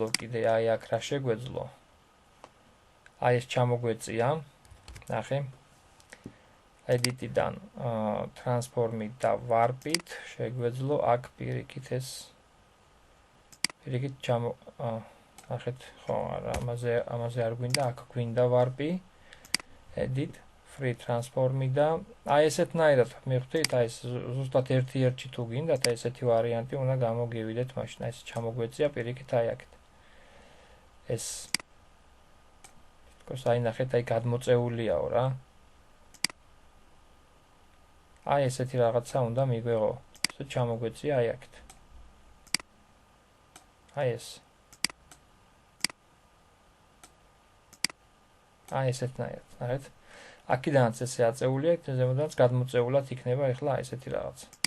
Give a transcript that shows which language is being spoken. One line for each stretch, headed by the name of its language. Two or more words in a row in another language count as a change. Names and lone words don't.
Georgian: კიდე აი აქ რა შეგვეძლო აი ეს ჩამოგვეწია ნახე
English: edit-დან transform-ით
Georgian: და warp-ით შეგვეძლო აქ პირიქით ეს პირიქით ნახეთ ხო ამაზე არ გვინდა აქ გვინდა warp-ი
English: edit free transform-ი
Georgian: და აი ესეთნაირად მივხვდით აი ეს ზუსტად ერთი-ერთი თუ გინდათ აი ესეთი ვარიანტი უნდა გამოგივიდეთ მაშინ აი ეს ჩამოგვეწია პირიქით აი აქეთ ეს თქოს აი ნახეთ აი გადმოწეულიაო რა აი ესეთი რაღაცა უნდა მიგვეღო ესე ჩამოგვეწია აი აქეთ აი ეს აი ესეთნაირად ნახეთ აქედანაც ესე აწეულია, ზემოდანაც გადმოწეულად იქნება ახლა ესეთი რაღაც.